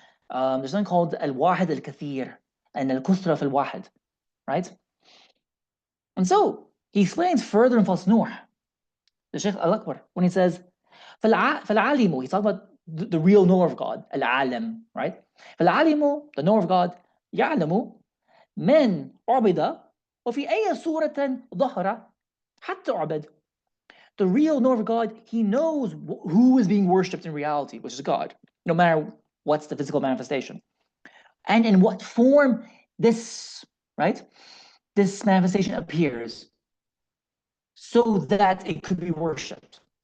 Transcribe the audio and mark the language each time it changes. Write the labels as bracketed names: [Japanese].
[English] There's something called al-wahid al-kathir and al-kuthra fil wahid, right? And so he explains further in Fasnuh, the Sheikh Al-Akbar, when he says, فَالْعَالِمُ, he's talking about the real knower of God, al-alim, right? [Arabic] فَالْعَالِمُ, [English] the knower of God, [Arabic] يَعْلَمُ مَنْ عُبِدَ وَفِي أَيَّ صُورَةٍ ظَهَرَ حَتَّى عُبَدَ. [English] The real knower of God, he knows who is being worshipped in reality, which is God, no matter what's the physical manifestation. And in what form this, right, this manifestation appears so that it could be worshipped.